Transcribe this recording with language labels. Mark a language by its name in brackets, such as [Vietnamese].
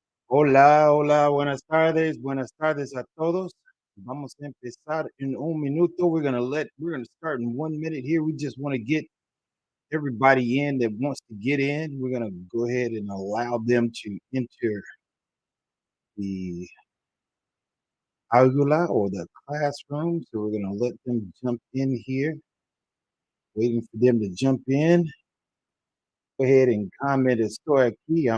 [Spanish] Hola, hola, buenas tardes a todos. Vamos a empezar en un minuto. [English] We're gonna start in 1 minute here. We just want to get everybody in that wants to get in. We're gonna go ahead and allow them to enter the aula or the classroom. So we're gonna let them jump in here, waiting for them to jump in. Go ahead and comment [Spanish] estoy aquí.